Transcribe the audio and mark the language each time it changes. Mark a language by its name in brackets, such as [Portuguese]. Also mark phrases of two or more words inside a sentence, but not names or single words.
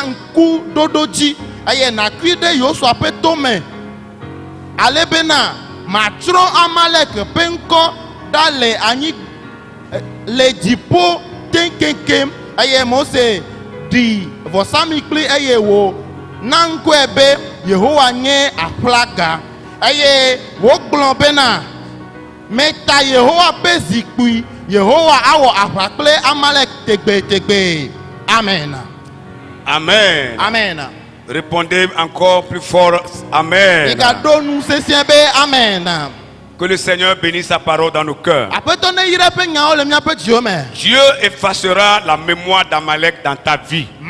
[Ewe] ŋku ɖoɖo dzi eye nàkui ɖe Yosua ƒe tome ale bena matrɔ Amalek ƒe ŋkɔ ɖa le anyi le dziƒo keŋkeŋkeŋ eye Mose ɖi vɔsamikpli eye wò na ŋkɔe be Yehowa nye aƒlaga eye wogblɔ bena meta Yehowa ƒe zikpui Yehowa awɔ aʋa kple Amalek tegbetegbe. Amen. Amen. Amen. [French] Répondez encore plus fort. Amen. Amen. Que le Seigneur bénisse sa parole dans nos cœurs. Dieu effacera la mémoire d'Amalek dans ta vie.